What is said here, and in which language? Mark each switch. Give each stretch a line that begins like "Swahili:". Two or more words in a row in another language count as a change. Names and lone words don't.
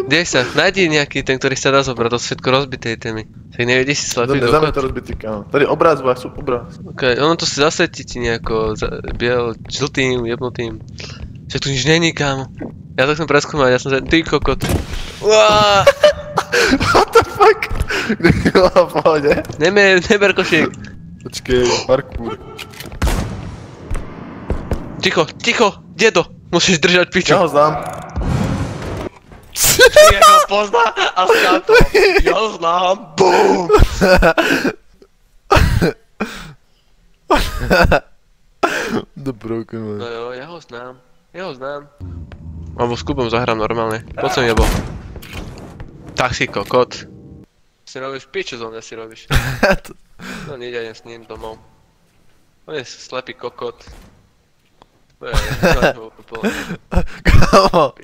Slovak: Dej sa, nájdi nejaký item, ktorý sa dá zobrať, to sú všetko rozbité itemy. Však nevidíš si slepý Dobre, dáme dokot? to rozbitý, kámo. Tady obraz, sú obraz. Ok, ono to si zasvetí ti nejako žltým, jebnutým. Však tu nič není, kámo. Ja to chcem preskúmať, ja som sa... Ty kokot. Uaaaa!
English: What the fuck?
Slovak: Kde je v pohode? Neber košík. Počkej, parkour. Ticho, dedo! Musíš držať piču. Ja ho znám. Ja ho pozná a skáto. Ja ho znám. BOOM!
English: The broken No one.
Slovak: jo, ja ho znám. Alebo s Kubom zahrám normálne. Poď sem jebo. Tak si kokot. Si robíš piču zo mňa si robíš. No nejdem s ním domov. On je slepý kokot. Kámo,